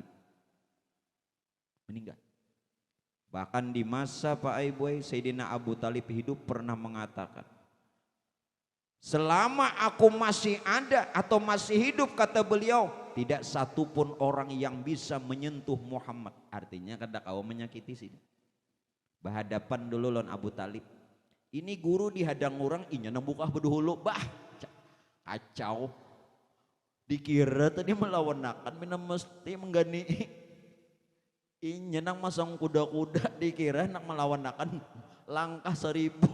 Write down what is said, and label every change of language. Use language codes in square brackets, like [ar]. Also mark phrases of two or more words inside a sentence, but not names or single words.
[id] Meninggal. Bahkan di masa Pak Aiboy, Sayyidina Abu Talib hidup pernah mengatakan, selama aku masih ada atau masih hidup, kata beliau, tidak satu pun orang yang bisa menyentuh Muhammad. [bjn] Artinya kada kau menyakiti sini. Berhadapan dulu lawan Abu Talib. Ini guru dihadang orang, inya nang buka bedahulu, bah kacau. Dikira tadi melawan-lawan, minum mesti menggani. Inya nang masang kuda-kuda, dikira nak melawan-lawan langkah 1000.